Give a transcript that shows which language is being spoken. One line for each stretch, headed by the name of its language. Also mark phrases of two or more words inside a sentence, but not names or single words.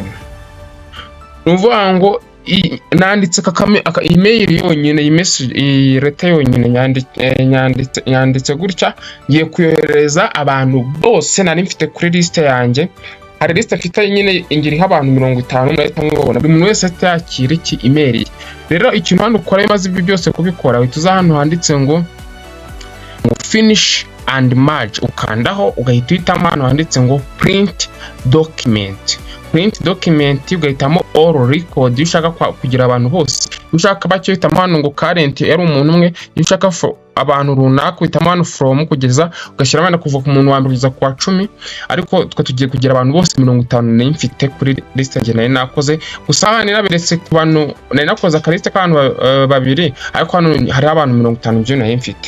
Kinyarwanda: Nuvuga ngo nanditse aka email yonyine, iyi leta yonyine nyanditse gutya, ngiye kuyohereza abantu bose nari mfite kuri liste yanjye. Hari liste afite nyine ingiriho abantu 50, murahita mubona buri muntu wese atakira iki email. Rero ikintu hano ukora maze ibyo byose kubikora, uhita hano handitse ngo
English: finish and merge,
Kinyarwanda: ukandaho ugahita uhitamo hano handitse ngo
English: print document,
Kinyarwanda: ugahitamo
English: all record.
Kinyarwanda: Ushaka kugira abantu bose, ushaka bacyo uhitamo hano ngo current yari umuntu umwe, ushaka abantu runaka uhitamo hano from kugeza, ugashyira abana kuva ku muntu wa mbere kugeza ku wa 10. Ariko twe tugiye kugira abantu bose 50 nari mfite kuri liste yanjye nari nakoze. Gusa hano naberetse ku bantu nari nakoze akaliste k'abantu babiri, ariko hano hari abantu 50 byo nari mfite.